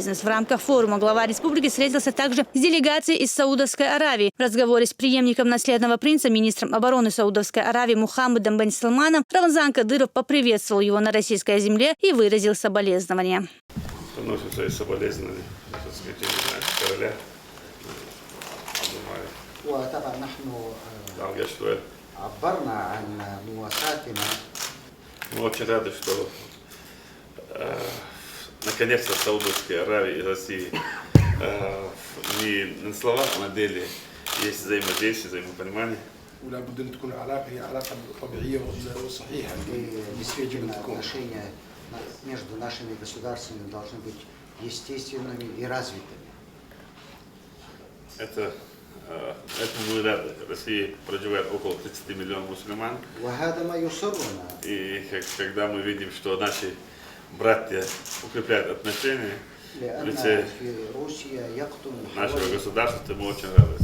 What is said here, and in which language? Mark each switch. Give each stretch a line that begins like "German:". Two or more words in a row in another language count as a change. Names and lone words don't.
Russian: В рамках форума глава республики встретился также с делегацией из Саудовской Аравии. В разговоре с преемником наследного принца, министром обороны Саудовской Аравии Мухаммадом бен Салманом, Рамзан Кадыров поприветствовал его на российской земле и выразил соболезнования. Приносим свои соболезнования короля.
Arabic: وطبعا نحن عبرنا عن مواساتنا.
Russian: Мы очень рады, что наконец-то в Саудовской Аравии и России не на словах, а на деле есть взаимодействие, взаимопонимание.
Arabic: ولابد ان تكون العلاقه هي علاقه طبيعيه وصحيحه.
Russian: Действительно, отношения между нашими государствами должны быть естественными и развитыми. Этому мы рады. В России проживает около 30 миллионов мусульман. И когда мы видим, что наши братья укрепляют отношения в лице нашего государства, мы очень рады.